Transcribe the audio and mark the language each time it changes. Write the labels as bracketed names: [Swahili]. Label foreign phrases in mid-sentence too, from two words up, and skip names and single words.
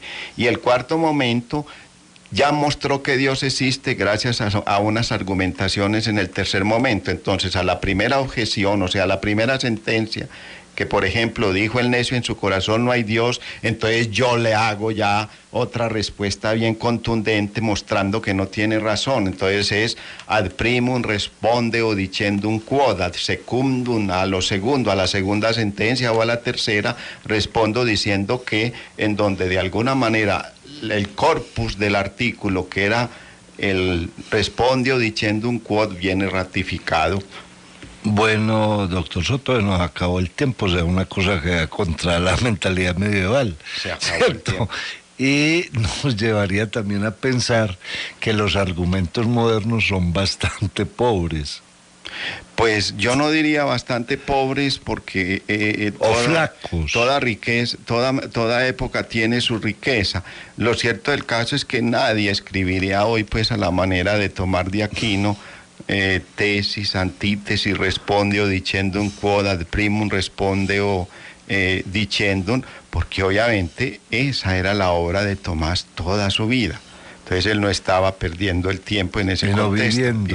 [Spanish] Y el cuarto momento ya mostró que Dios existe gracias a unas argumentaciones en el tercer momento. Entonces, a la primera objeción, o sea, a la primera sentencia que por ejemplo dijo el necio en su corazón no hay Dios, entonces yo le hago ya otra respuesta bien contundente mostrando que no tiene razón. Entonces es [Latin] ad primum respondeo dicendum quod, ad secundum, [Spanish] a lo segundo, a la segunda sentencia o a la tercera, respondo diciendo que en donde de alguna manera el corpus del artículo, que era el [Latin] respondeo dicendum quod, [Spanish] viene ratificado. Bueno, doctor Soto, nos acabó el tiempo, o sea, una cosa que va contra la mentalidad medieval, Se acabó ¿cierto? el tiempo. Y nos llevaría también a pensar que los argumentos modernos son bastante pobres. Pues yo no diría bastante pobres porque O flacos. toda riqueza, toda época tiene su riqueza. Lo cierto del caso es que nadie escribiría hoy pues a la manera de Tomás de Aquino, tesis, antítesis, [Latin] respondeo dicendum quod, ad primum respondeo dicendum, [Spanish] porque obviamente esa era la obra de Tomás toda su vida. Entonces él no estaba perdiendo el tiempo en ese Sino contexto, viviendo.